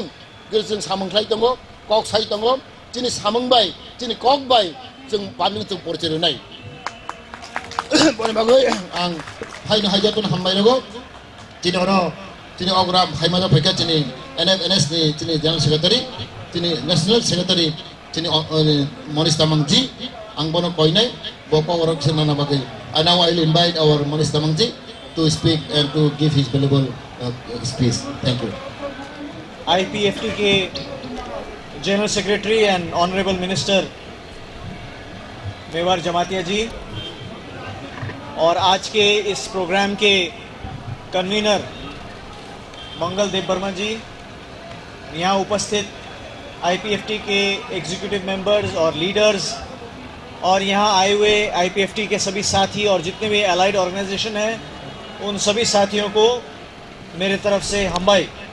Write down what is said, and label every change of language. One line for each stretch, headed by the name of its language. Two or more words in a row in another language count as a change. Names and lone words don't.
Kok Borok: जों सामंख्लाय दङ कक साइ दङ दिनै सामंबाय दिनै ककबाय जों पाब्लिक जों परिचय होनाय बने बागै आं हायनो हायजातन हामबाय रगो दिनै अरो दिनै अग्राम हायमाजा फैका दिनै NFNS नि दिनै
English: general secretary
Kok Borok: दिनै
English: national secretary
Kok Borok: दिनै मनीष तामांजी आं बनो कयनाय बको अरक सेनाना बागै
English: and now I will invite our Manish Tamangji to speak and to give his valuable speech. Thank you.
Hindi: IPFT के
English: general secretary and honourable minister
Hindi: मेवार जमातिया जी और आज के इस प्रोग्राम के कन्वीनर मंगल देव वर्मा जी, यहाँ उपस्थित IPFT के
English: executive members
Hindi: और लीडर्स और यहाँ आए हुए IPFT के सभी साथी और जितने भी
English: allied organization
Hindi: हैं उन सभी साथियों को मेरे तरफ से हम्बाई।